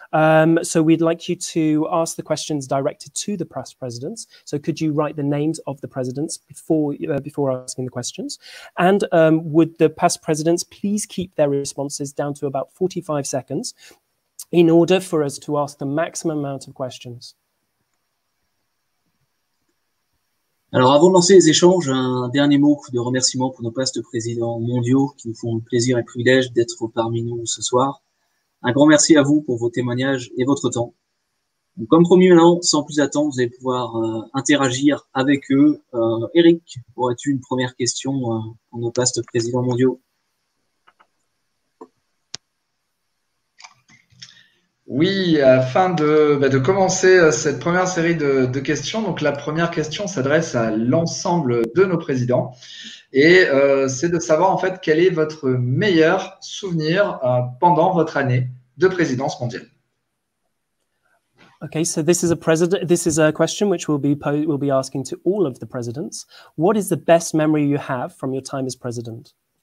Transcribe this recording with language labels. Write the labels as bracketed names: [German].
[English] So we'd like you to ask the questions directed to the past presidents. So could you write the names of the presidents before asking the questions? And would the past presidents please keep their responses down to about 45 seconds in order for us to ask the maximum amount of questions. [French] Alors, avant de lancer les échanges, un dernier mot de remerciement pour nos past présidents mondiaux qui nous font le plaisir et le privilège d'être parmi nous ce soir. Un grand merci à vous pour vos témoignages et votre temps. Donc, comme promis maintenant, sans plus attendre, vous allez pouvoir interagir avec eux. Eric, aurais-tu une première question pour nos past présidents mondiaux? Oui, afin de commencer cette première série de questions, donc la première question s'adresse à l'ensemble de nos présidents et c'est de savoir en fait quel est votre meilleur souvenir pendant votre année de présidence mondiale. [English] Okay, so this is a question which we'll be asking to all of the presidents. What is the best memory you have from your time as president?